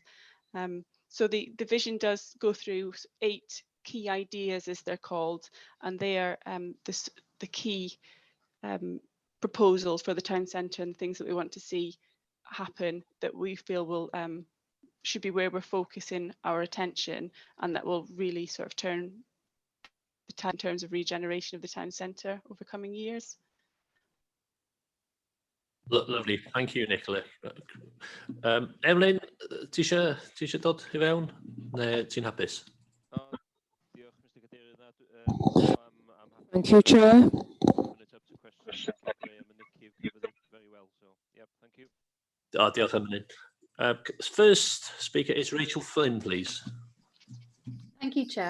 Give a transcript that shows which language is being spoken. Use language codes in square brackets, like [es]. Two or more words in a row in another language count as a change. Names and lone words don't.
[en] So the vision does go through 8 key ideas, as they're called, and they are the key proposals for the town centre and things that we want to see happen, that we feel will should be where we're focusing our attention, and that will really sort of turn the town in terms of regeneration of the town centre over coming years. Lovely, thank you, Nicola. [cy] Emlyn, tisio dod I fewn, neu ti'n hapus? [en] Thank you, Chair. [cy] Diolch Emlyn. [en] First speaker is Rachel Flynn, please. Thank you, Chair.